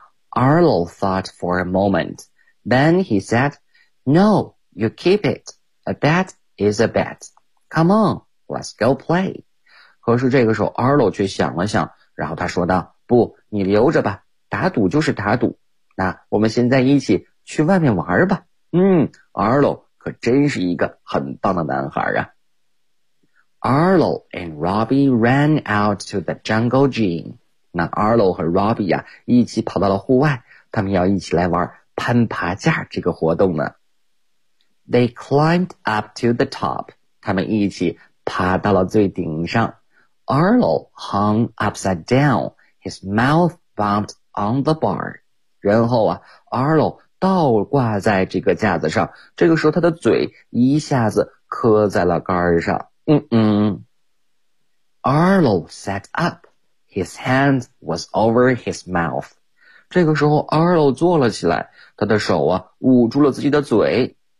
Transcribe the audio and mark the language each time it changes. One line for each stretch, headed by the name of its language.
English: Arlo thought for a moment, then he said, No, you keep it, a bet is a bet, come on, let's go play.
Chinese: 可是这个时候 Arlo 却想了想，然后他说道，不，你留着吧，打赌就是打赌，那我们现在一起去外面玩吧。嗯， Arlo 可真是一个很棒的男孩啊。
English: Arlo and Robbie ran out to the jungle gym.
Chinese: 那 Arlo 和 Robbie 啊一起跑到了户外，他们要一起来玩攀爬架这个活动呢。
English: They climbed up to the top.
Chinese: 他们一起爬到了最顶上。
English: Arlo hung upside down, his mouth bumped on the bar.
Chinese: 然后啊 ,Arlo 倒挂在这个架子上，这个时候他的嘴一下子磕在了杆上。
English: Arlo sat up, his hand was over his mouth.
Chinese: 这个时候 Arlo 坐了起来，他的手啊捂住了自己的嘴。